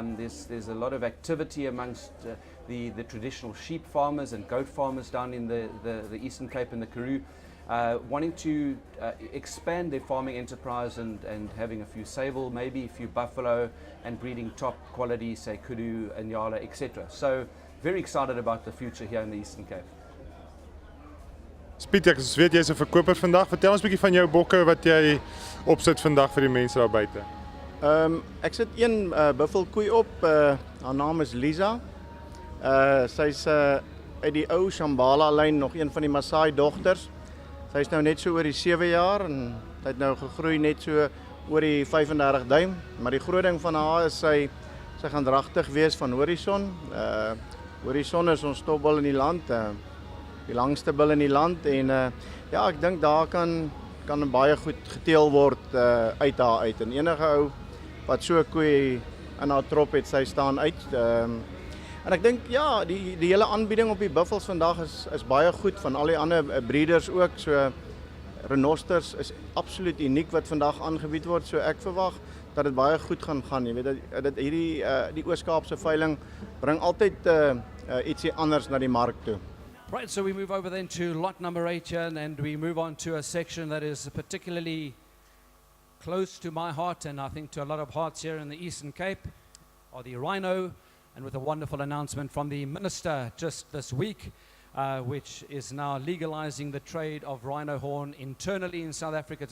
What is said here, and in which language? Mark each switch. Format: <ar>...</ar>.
<en>There's a lot of activity amongst the traditional sheep farmers and goat farmers down in the Eastern Cape and the Karoo, wanting to expand their farming enterprise and having a few sable, maybe a few buffalo, and breeding top quality, say kudu and yala, etc. So very excited about the future here in the Eastern Cape.</en> <af>Piet, ek weet jy's 'n verkoper vandag. Vertel ons 'n bietjie van jou bokke wat jy opsit vandag vir die mense daar buite. Ek sit een buffelkoei op, haar naam is Lisa. Sy's uit die ou Shambhala lyn, nog een van die Maasai dogters. Sy's nou net so oor die 7 jaar en sy het nou gegroei net so oor die 35 duim. Maar die groot ding van haar is sy gaan dragtig wees van Horison. Horison is ons topbil in die land, die langste bil in die land en ja, ek dink daar kan baie goed geteel word uit haar uit. En enige ou wat so 'n koei in haar trop het, sy staan uit. En ek dink ja, die hele aanbieding op die buffels vandag is baie goed van al die ander breeders ook. So renosters is absoluut uniek wat vandag aangebied word. So ek verwag dat dit baie goed gaan. Jy weet dat hierdie die Oos-Kaapse veiling bring altyd ietsie anders na die mark toe.</af> <en>Right, so we move over then to lot number 8 here, and we move on to a section that is particularly close to my heart, and I think to a lot of hearts here in the Eastern Cape, are the Rhino, and with a wonderful announcement from the Minister just this week, which is now legalizing the trade of rhino horn internally in South Africa.</en>